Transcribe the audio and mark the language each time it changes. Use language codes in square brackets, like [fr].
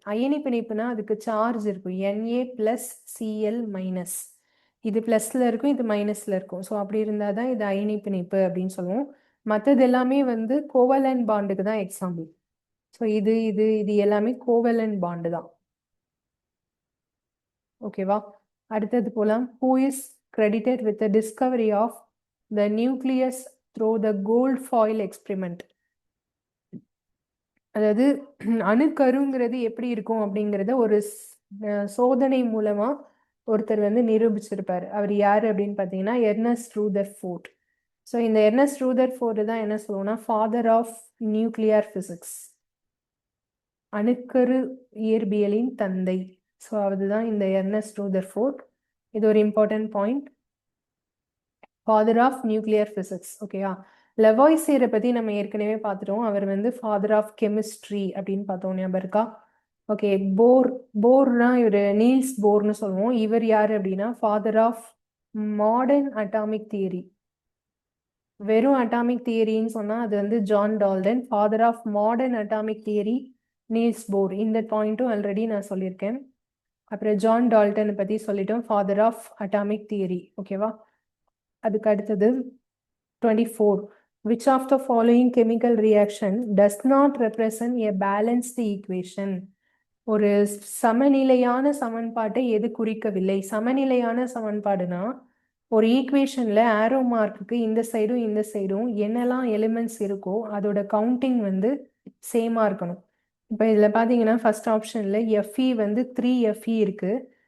[ta] அயனி பிணைப்புனா அதுக்கு சார்ஜ் இருக்கும், Na+Cl-. இது பிளஸ்ல இருக்கும், இது மைனஸ்ல இருக்கும். ஸோ அப்படி இருந்தாதான் இது அயனி பிணைப்பு அப்படின்னு சொல்லுவோம். மற்றது எல்லாமே வந்து கோவலன்ட் பாண்டுக்கு தான் எக்ஸாம்பிள். ஸோ இது இது இது எல்லாமே கோவலன்ட் பாண்டு தான். ஓகேவா? அடுத்தது போலாம். [en] Who is credited with the discovery of the nucleus through the gold foil experiment? [ta] அதாவது அணுக்கருங்கிறது எப்படி இருக்கும் அப்படிங்கிறத ஒரு சோதனை மூலமா ஒருத்தர் வந்து நிரூபிச்சிருப்பாரு. அவர் யாரு அப்படின்னு பார்த்தீங்கன்னா எர்னஸ்ட் ரூதர்ஃபோர்ட். ஸோ இந்த எர்னஸ்ட் ரூதர்ஃபோர்டு தான் என்ன சொல்லுவோம்னா ஃபாதர் ஆஃப் நியூக்ளியர் பிசிக்ஸ், அணுக்கரு இயற்பியலின் தந்தை. ஸோ அதுதான் இந்த எர்னஸ்ட் ரூதர்ஃபோர்ட். இது ஒரு important point. Father of nuclear physics. ஓகேயா? லெவாய்சியரை பத்தி நம்ம ஏற்கனவே பார்த்துட்டோம். அவர் வந்து ஃபாதர் ஆஃப் கெமிஸ்ட்ரி அப்படின்னு பார்த்தோம், ஞாபகம் இருக்கா? ஓகே. போர்னா இவர் நீல்ஸ் போர்னு சொல்லுவோம். இவர் யாரு அப்படின்னா father of modern atomic theory. வெறும் அட்டாமிக் தியரின்னு சொன்னா அது வந்து John Dalton. Father of modern atomic theory Niels Bohr. இந்த பாயிண்ட்டும் ஆல்ரெடி நான் சொல்லியிருக்கேன். அப்புறம் ஜான் டால்டன் பத்தி சொல்லிட்டோம், ஃபாதர் ஆஃப் அட்டாமிக் தியரி. ஓகேவா? அதுக்கு அடுத்தது 24. [en] Which of the following chemical reaction does not represent a balanced equation? [ta] ஒரு சமநிலையான சமன்பாட்டை எது குறிக்கவில்லை? சமநிலையான சமன்பாடுனா ஒரு ஈக்குவேஷன்ல ஆரோ மார்க்குக்கு இந்த சைடும் இந்த சைடும் என்னெல்லாம் எலிமெண்ட்ஸ் இருக்கோ அதோட கவுண்டிங் வந்து சேமா இருக்கணும். இப்போ இதுல பாத்தீங்கன்னா ஃபர்ஸ்ட் ஆப்ஷன்ல Fe வந்து 3Fe இருக்கு.